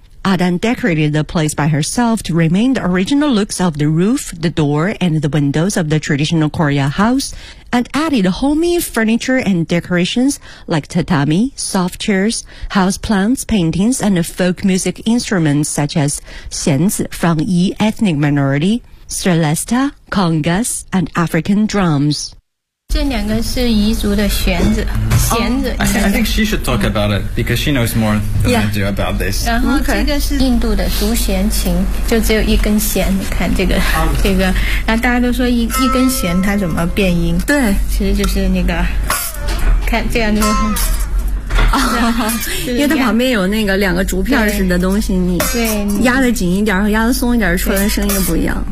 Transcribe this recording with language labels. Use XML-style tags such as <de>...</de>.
<en>Adan decorated the place by herself to remain the original looks of the roof, the door, and the windows of the traditional Korea house, and added homey furniture and decorations like tatami, soft chairs, house plants, paintings, and folk music instruments such as xianzi from Yi ethnic minority, celesta, congas, and African drums.</en> <zh>这两个是彝族的弦子弦子、</zh> <en>oh, I think she should talk about it because she knows more than、 yeah. I do about this</en> <zh>然后这个是印度的独弦琴就只有一根弦你看这个、oh. 这个然后大家都说 一根弦它怎么变音对其实就是那个看这样就是、因为它旁边有那个两个竹片似的东西你压得紧一点和压得松一点出来的声音不一样</zh>